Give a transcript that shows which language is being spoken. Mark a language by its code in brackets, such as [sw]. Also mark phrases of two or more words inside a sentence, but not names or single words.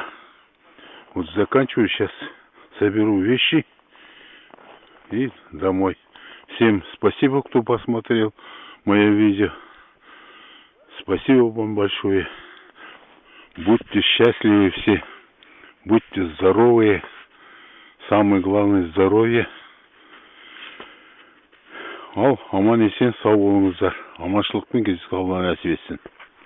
[ru] Вот заканчиваю сейчас, соберу вещи и домой. Всем спасибо, кто посмотрел мое видео. Спасибо вам большое. Будьте счастливы все. Будьте здоровые. Самое главное — здоровье. [kk] Ал аман есен сау болыңыздар. Аманшылықпен кездесіп қалуға нәсіп етсін.